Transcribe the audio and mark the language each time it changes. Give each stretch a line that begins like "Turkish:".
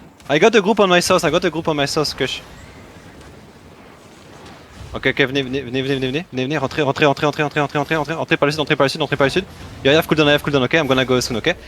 English: I got a group on my south, Kush.
French: Ok, venez, rentrez par le sud.
English: Yo, I have cooldown, ok, I'm gonna go soon, ok.